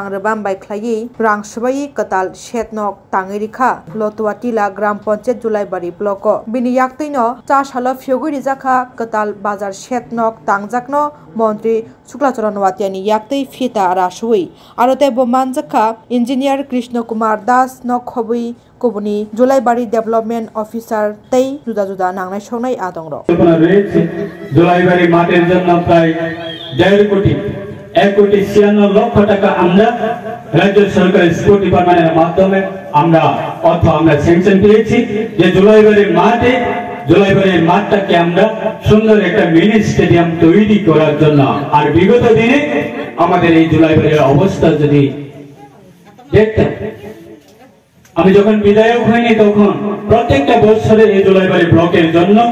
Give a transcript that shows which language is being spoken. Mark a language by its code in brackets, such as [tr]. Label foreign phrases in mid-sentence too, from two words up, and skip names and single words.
[trp] rebam bai khlai rang subai katal shetnok tangirikha Lotwatila Gram Panchayat Julaibari Block bini yaktaino cha sala fyoguri jakha katal bazar shetnok tangjakno Montri Suklacharan Watiani yaktai fita arasui arote bo manjakha Engineer Krishna Kumar Das nok khobui Kobuni Julaibari [en] Development Officer [trp] tei juda juda nangnai songnai adongro [bn] Julaibari মাঠের জন্য প্রায় 1.5 কোটি 1 কোটি 96 লক্ষ টাকা আমরা রাজ্য সরকারের [en] sports department [bn] মাধ্যমে আমরা স্যাংশন পেয়েছি যে জুলাইবাড়ির মাঠটাকে আমরা সুন্দর একটা [en] mini stadium [bn] তৈরি করার জন্য আর বিগত দিনে আমাদের এই জুলাইবাড়ির অবস্থা যদি দেখতেন আমি যখন বিধায়ক হইনি তখন প্রত্যেকটা বছরে এই জুলাইবাড়ি ব্লকের জন্য